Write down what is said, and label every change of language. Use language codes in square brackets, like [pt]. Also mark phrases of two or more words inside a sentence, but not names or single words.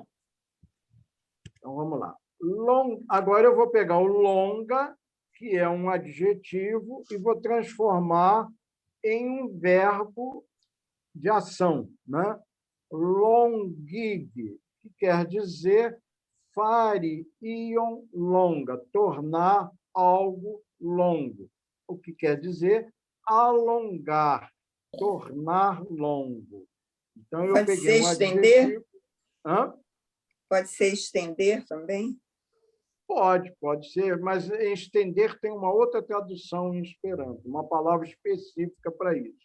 [pt] Então, vamos lá. Agora eu vou pegar o longa, que é um adjetivo, e vou transformar em um verbo de ação, né? [eo] Longig, [pt] que quer dizer [eo] fare ion longa, [pt] tornar algo longo. O que quer dizer alongar, tornar longo. Então, eu peguei um adjetivo... Hã? Pode ser estender também? Pode ser, mas estender tem uma outra tradução em Esperanto, uma palavra específica para isso.